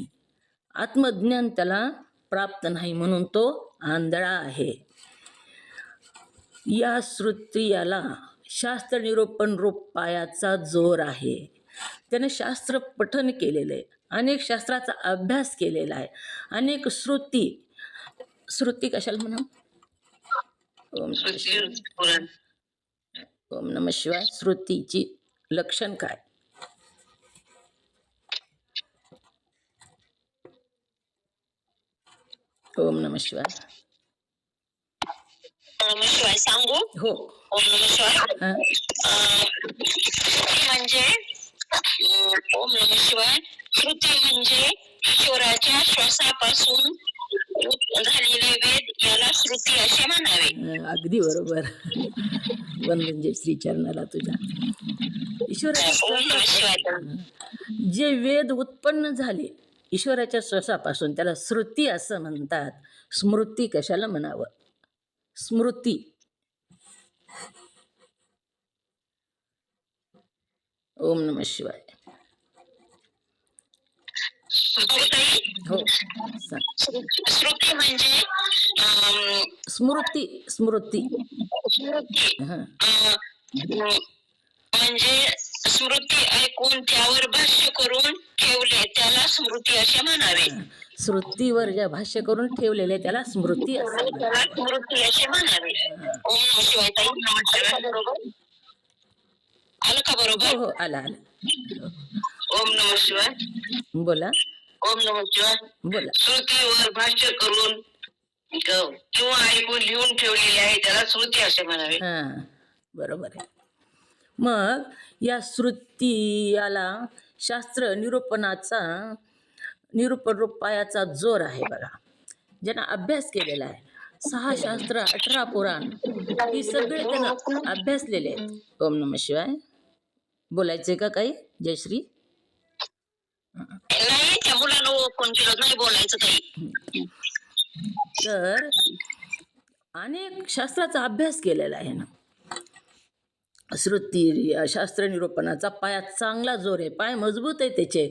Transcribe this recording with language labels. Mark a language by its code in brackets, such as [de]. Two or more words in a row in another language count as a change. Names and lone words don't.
[mr] आत्मज्ञान त्याला प्राप्त नाही म्हणून तो आंधळा आहे. या श्रोत्रियाला शास्त्र निरूपण रूप पायाचा जोर आहे. त्याने शास्त्र पठन केलेलं आहे, अनेक शास्त्राचा अभ्यास केलेला आहे, अनेक श्रुती कशाला म्हणा. [sa] ओम नमः शिवाय. ओम नमः शिवाय. [mr] श्रुतीची लक्षण काय? [sa] ओम नमः शिवाय. [mr] शिवाय सांगू. हो. [sa] ओम नमः शिवाय. [mr] हां. म्हणजे [sa] ओम नमः शिवाय. [mr] श्रुती म्हणजे ईश्वराच्या श्वासापासून झालेले वेद, याला श्रुती असे म्हणावे. अगदी बरोबर. वंदन जय श्री चरणाला तुझ्या. ईश्वराच्या जे वेद उत्पन्न झाले ईश्वराच्या श्वासापासून त्याला श्रुती असं म्हणतात. स्मृती कशाला म्हणावं? स्मृती. [sa] ओम नमः शिवाय. [mr] हो सांग. श्रुती म्हणजे स्मृती. स्मृती हां. म्हणजे स्मृती ऐकून त्यावर भाष्य करून ठेवले त्याला स्मृती असे म्हणावे. श्रुतीवर ज्या भाष्य करून ठेवलेले त्याला स्मृती असं म्हणावे. स्मृती असे म्हणावे. [sa] ओम नमः शिवाय [mr] ताई. बरोबर आलं का? बरोबर. हो आला आला. [sa] ओम नमः शिवाय. [mr] बोला. [sa] ओम नमः शिवाय. [mr] बोला. श्रुतीवर भाष्य करून किंवा ऐकून लिहून ठेवलेले आहे त्याला श्रुती असे म्हणावे. हां बरोबर आहे. मग या श्रुतीयाला शास्त्र निरूपण रूप पायाचा जोर आहे बघा. ज्यांना अभ्यास केलेला आहे, 6 शास्त्र 18 पुराण ही सगळे त्यांना अभ्यासलेले आहेत. [sa] ओम नमः शिवाय. [mr] बोलायचे का काही? जयश्री. नाही, त्या मुलांना ओळखून केलं नाही बोलायचं काही. तर अनेक शास्त्राचा अभ्यास केलेला आहे ना. श्रुती शास्त्र निरूपणाचा पायात चांगला जोर आहे, पाय मजबूत आहे त्याचे.